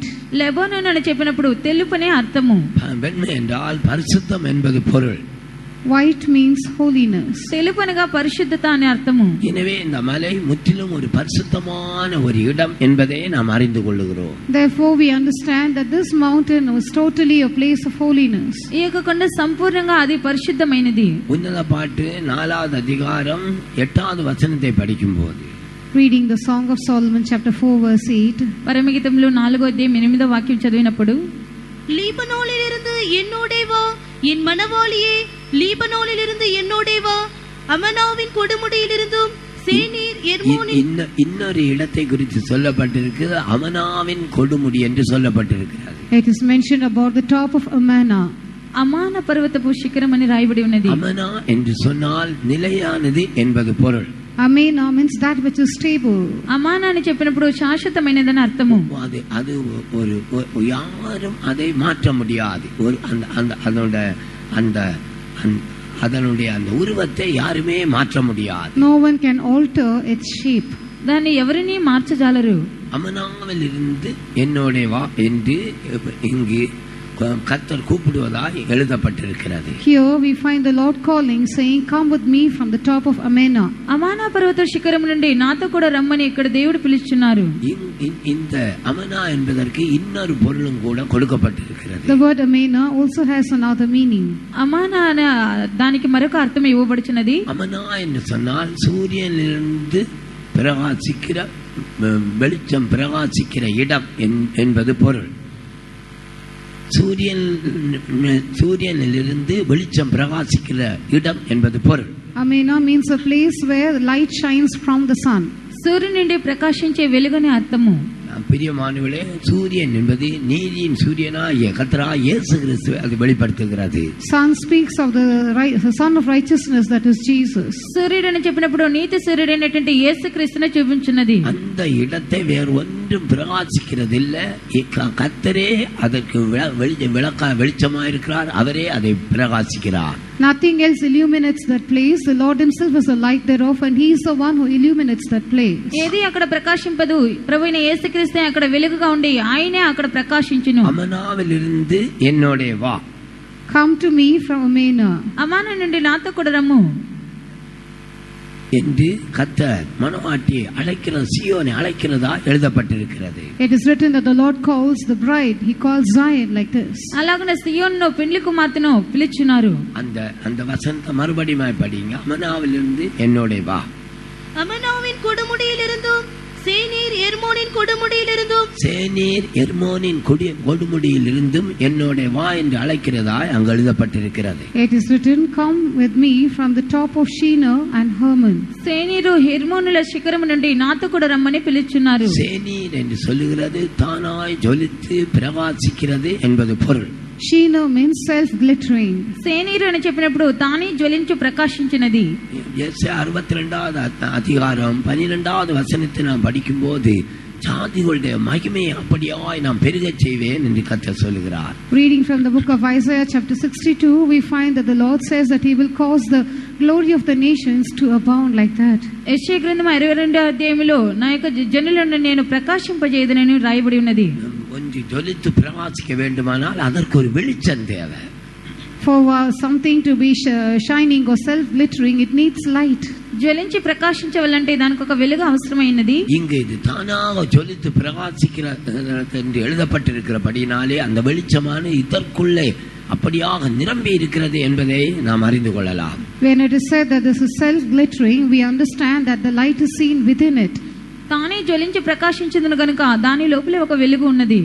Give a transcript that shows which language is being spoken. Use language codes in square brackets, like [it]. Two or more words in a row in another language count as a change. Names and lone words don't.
[te] లెబానోన్ అని చెప్పినప్పుడు తెలుపనే అర్థము. [ta] வெண்மை என்றால் பரிசுத்தம் என்பது பொருள். [en] White means holiness. [te] తెలుపు అనగా పరిశుద్ధత అనే అర్థము. [ta] எனவே இந்த மலை முற்றிலும் ஒரு பரிசுத்தமான ஒரு இடம் என்பதை நாம் அறிந்து கொள்ளுகிறோம். [en] Therefore we understand that this mountain was totally a place of holiness. [te] ఈ యొక్క కొండ సంపూర్ణంగా అది పరిశుద్ధమైనది. [ta] உன்னத பாட்டு 4வது அதிகாரம் 8வது வசனத்தை படிக்கும்போது, [en] Reading the Song of Solomon chapter 4 verse 8. [te] పరమగీతంలో 4వ వాక్యం చదివినప్పుడు, [ta] லீபனோனிலிருந்து என்னோடே வா என் மனவாளியே, லீபனோனிலிருந்து என்னோடே வா அமனாவின் கொடுமுடியிலிருந்தும் சேனீர் எர்மோனின் இன்னொரு இடத்தை குறித்து சொல்லப்பட்டிருக்கு. அமனாவின் கொடுமுடி என்று சொல்லப்பட்டிருக்கிறது. [en] It is mentioned about the top of Amana. [te] అమాన పర్వతపు శిఖరం అని రాయబడి ఉన్నది. [ta] அமனா என்று சொன்னால் நிலையானது என்பது பொருள். [en] Amana means that which is stable. [te] అమాన అని చెప్పినప్పుడు శాశ్వతమైనదని అర్థము. [ta] அது ஒரு யாரும் அதை மாற்ற முடியாது. ஒரு அதனுடைய அந்த உருவத்தை யாருமே மாற்ற முடியாது. [en] No one can alter its shape. [te] దాన్ని ఎవరిని మార్చజాలరు. [ta] அமனாவில் இருந்து என்னோட வா என்று இங்கு கர்த்தர் கூப்பிடுவதாய் எழுதப்பட்டிருக்கிறது. [en] Here we find the Lord calling, saying, "Come with me from the top of Amana." [te] అమానా పర్వత శిఖరం నుండి నాతో కూడా రమ్మని ఇక్కడ దేవుడు పిలుస్తున్నారు. [ta] இந்த அமனா என்பதற்கு இன்னொரு பொருளும் கூட கொடுக்கப்பட்டிருக்கிறது. [en] The word Amana also has another meaning. [te] అమానా దానికి మరొక అర్థం ఇవ్వబడుచున్నది. [ta] அமனா என்று சொன்னால் சூரியனிலிருந்து பிரகாசிக்கிற வெளிச்சம் பிரகாசிக்கிற இடம் என்பது பொருள். சூரியனிலிருந்து வெளிச்சம் பிரகாசிக்கிற இடம் என்பது பொருள். [en] Amana means a place where the light shines from the sun. [te] సూర్యుని నుండి ప్రకాశించే వెలుగనే అర్థము. [ta] பிரியமானவர்களே, சூரியன் என்பது நீதியின் சூரியனாகிய கர்த்தராகிய இயேசு கிறிஸ்துவை அது வெளிப்படுத்துகிறது. [en] Sun speaks of the son of righteousness, that is Jesus. [te] సూర్యుడు అని చెప్పినప్పుడు నీతి సూర్యుడైనటువంటి యేసుక్రీస్తునే చూపించున్నది. [ta] அந்த இடத்தை வேறு ஒன்றும் பிரகாசிக்கிறதில்லை. கர்த்தரே அதற்கு வெளிச்சமாயிருக்கிறார். அவரே அதை பிரகாசிக்கிறார். [en] Nothing else illuminates that place. The Lord himself is the light thereof, and he is the one who illuminates that place. [te] ఏది అక్కడ ప్రకాశింపదు. ప్రభువైన యేసుక్రీస్తే అక్కడ వెలుగుగా ఉండి ఆయనే అక్కడ ప్రకాశించును. [ta] అమనావిలిருந்து என்னோடே வா. [en] Come to me from Amana. [te] అమానా నుండి నాతో కూడా రమ్ము [ta] என்று கர்த்தர் மணவாட்டியை அழைக்கிற சீயோனை அழைக்கிறதா எழுதப்பட்டிருக்கிறது. [en] It is written that the Lord calls the bride. He calls Zion like this. [te] అలాగనే సియోనును పెండ్లి కుమార్తెను పిలుచున్నారు. [ta] அந்த வசனத்தை மறுபடியும் படிங்க. அமனாவிலிருந்து என்னோடே வா. அமனாவின் கொடுமுடியிலிருந்தும் சேனீர் எர்மோனின் கொடுமுடியிலிருந்தும் என்னோட வா என்று அழைக்கிறதாய் அங்கு எழுதப்பட்டிருக்கிறது. [en] It is written, "Come with me from the top of Shinar and Hermon." [te] సేనీరు హెర్మోనుల శిఖరం నుండి నాతో కూడా రమ్మని పిలుచున్నారు. [ta] சேனீர் என்று சொல்லுகிறது தானாய் ஜொலித்து பிரகாசிக்கிறது என்பது பொருள். [en] Shinar means self-glittering. [te] సేనీరు అని చెప్పినప్పుడు తానే జ్వలించు ప్రకాశించినది. [ta] யெசாயா 62வது அதிகாரம் 12வது வசனத்தை நாம் படிக்கும்போது ஜாதிகளுடைய மகிமையை அப்படியாய் நாம் பெருகச் செய்வேன் என்று கர்த்தர் சொல்கிறார். [en] Reading from the book of Isaiah chapter 62, we find that the Lord says that he will cause the glory of the nations to abound like that. [te] యెషయా గ్రంథం 22వ అధ్యాయములో నా యొక్క జనులను నేను ప్రకాశింపజేయుదునని రాయబడి ఉన్నది. [ta] கொஞ்சம் ஜொலித்து பிரகாசிக்க வேண்டுமானால் அதற்கு ஒரு வெளிச்சம் தேவை. [en] For something to be shining or self-glittering, it needs light. [te] జ్వలించి ప్రకాశించవాలంటే దానికి ఒక వెలుగు అవసరమైనది. [ta] இங்கு இது தானாக ஜொலித்து பிரகாசிக்கிறது என்று எழுதப்பட்டிருக்கிறபடினாலே அந்த வெளிச்சமான இதற்குள்ளே அப்படியாக நிரம்பி இருக்கிறது என்பதை நாம் அறிந்து கொள்ளலாம். [en] When it is said that this is self-glittering, we understand that the light is seen within it. [te] తానే జ్వలించి ప్రకాశించును గనుక దాని లోపల ఒక వెలుగు ఉన్నది.